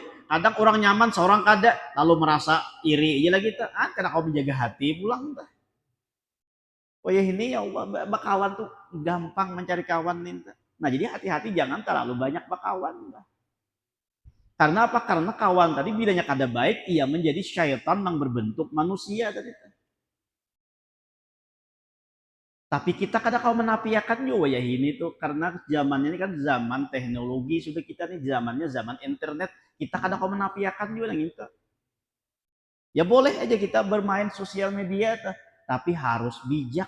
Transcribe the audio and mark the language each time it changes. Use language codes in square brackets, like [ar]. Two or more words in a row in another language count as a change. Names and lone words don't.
[id] Kadang orang nyaman, seorang kada, lalu merasa iri aja lagi tuh. Ah, karena kau menjaga hati pulang tuh. Oh ya ini ya Allah, bakawan tuh gampang mencari kawan nih. Nah jadi hati-hati jangan terlalu banyak bakawan. Karena apa? Karena kawan tadi bilanya kada baik, ia menjadi syaitan yang berbentuk manusia tadi. Tapi kita kadang kau menafikan juga ya ini tuh karena zamannya ini kan zaman teknologi, sudah kita nih zamannya zaman internet, kita kadang kau menafikan juga yang itu. Ya boleh aja kita bermain sosial media tapi harus bijak.